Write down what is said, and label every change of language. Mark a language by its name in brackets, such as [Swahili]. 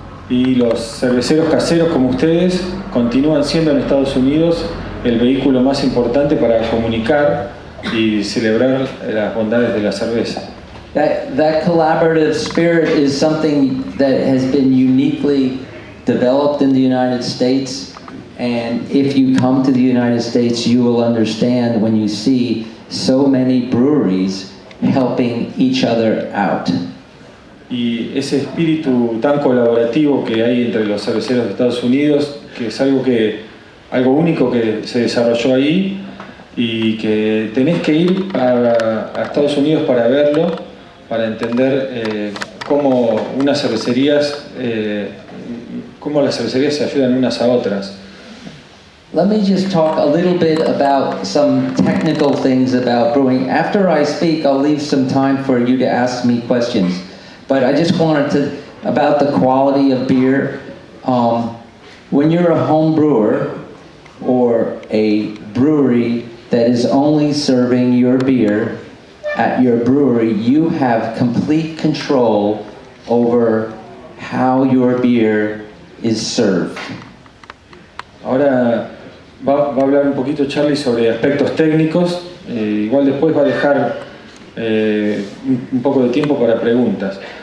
[Spanish] Y los cerveceros caseros como ustedes continúan siendo en Estados Unidos el vehículo más importante para comunicar y celebrar las bondades de la cerveza. [English] That collaborative spirit is something that has been uniquely developed in the United States, and if you come to the United States, you will understand when you see so many breweries helping each other out. [Spanish] Y ese espíritu tan colaborativo que hay entre los cerveceros de Estados Unidos, que es algo único que se desarrolló ahí, y que tenés que ir a Estados Unidos para verlo, para entender cómo las cervecerías se ayudan unas a otras. [English] Let me just talk a little bit about some technical things about brewing. After I speak, I'll leave some time for you to ask me questions. But I just wanted about the quality of beer. When you're a home brewer or a brewery that is only serving your beer at your brewery, you have complete control over how your beer is served. [Spanish] Ahora va a hablar un poquito Charlie sobre aspectos técnicos, igual después va a dejar un poco de tiempo para preguntas.